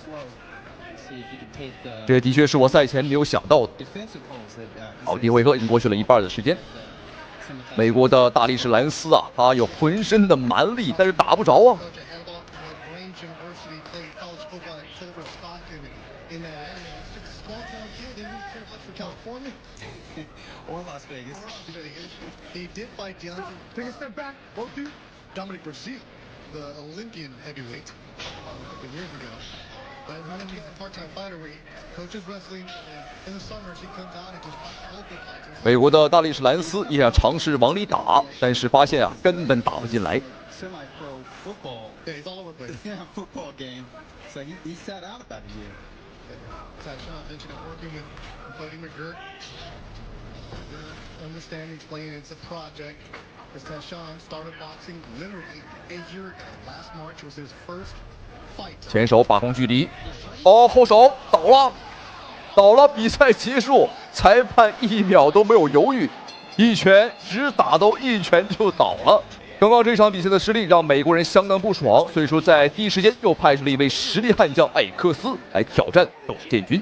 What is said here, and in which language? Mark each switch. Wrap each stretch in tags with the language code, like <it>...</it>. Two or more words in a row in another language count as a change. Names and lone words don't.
<zh>這的確是我賽前沒有想到的。好，第一回合已經過去了一半的時間。美國的大力士蘭斯啊，他有渾身的蠻力，但是打不着啊。</zh> <en>Or Las Vegas. He did fight Deontay. Take a step back. 1-2. Dominic Brazil, the Olympian heavyweight, a couple years ago. But he's a part-time fighter where he coaches wrestling. In the summers, he comes out and just fights local fights.</en> <zh>美國的大力士蘭斯也想嘗試往裡打，但是發現啊，根本打不進來。</zh> <en>Semi-pro football. Yeah, he's all over the place. Yeah, football game. So he sat out about a year. Sean mentioned working with Buddy McGirt. Understanding, explaining it's a project. Sean started boxing literally a year ago. Last March was his first fight.</en> <zh>前手把控距離，哦，后手倒了，倒了，比賽結束，裁判1秒都沒有猶豫，一拳只打到1拳就倒了。剛剛這場比賽的失利讓美國人相當不爽，所以說在第一時間又派出了一位實力悍將艾克斯來挑戰董建軍。</zh>